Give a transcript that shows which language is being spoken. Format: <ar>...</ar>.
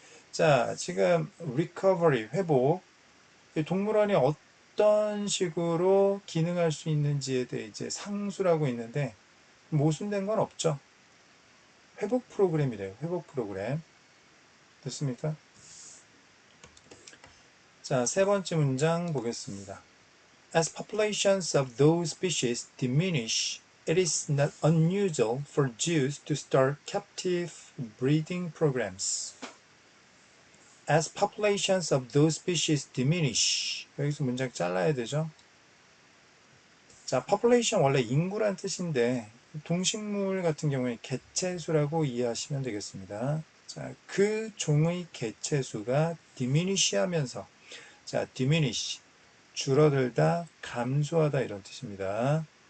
<ko>자, 지금 recovery, 회복, 동물원이 어떤 식으로 기능할 수 있는지에 대해 이제 상수라고 있는데 모순된 건 없죠. 회복 프로그램이래요. 회복 프로그램. 됐습니까? 자, 세 번째 문장 보겠습니다.</ko> <en>As populations of those species diminish, it is not unusual for zoos to start captive breeding programs. As populations of those species diminish.</en> <ko>여기서 문장 잘라야 되죠. 자, population 원래 인구란 뜻인데 동식물 같은 경우에 개체수라고 이해하시면 되겠습니다. 자, 그 종의 개체수가 diminish 하면서 자, diminish 줄어들다, 감소하다 이런 뜻입니다.</ko>